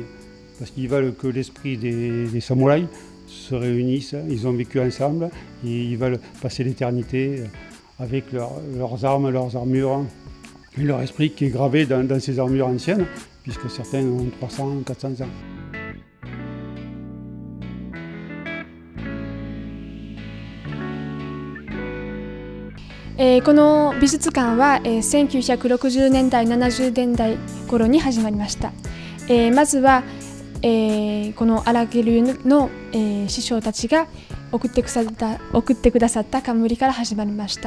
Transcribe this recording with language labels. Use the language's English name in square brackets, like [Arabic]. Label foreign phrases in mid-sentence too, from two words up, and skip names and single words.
[French] Parce qu'ils veulent que l'esprit des samouraïs se réunissent, ils ont vécu ensemble, et ils veulent passer l'éternité avec leurs armes, leurs armures, et leur esprit qui est gravé dans ces armures anciennes, puisque certains ont 300, 400 ans. [Japanese] この美術館は、1960年代70年代頃に始まりました。まずは、この荒毛流の、師匠たちが送ってくださった冠から始まりました。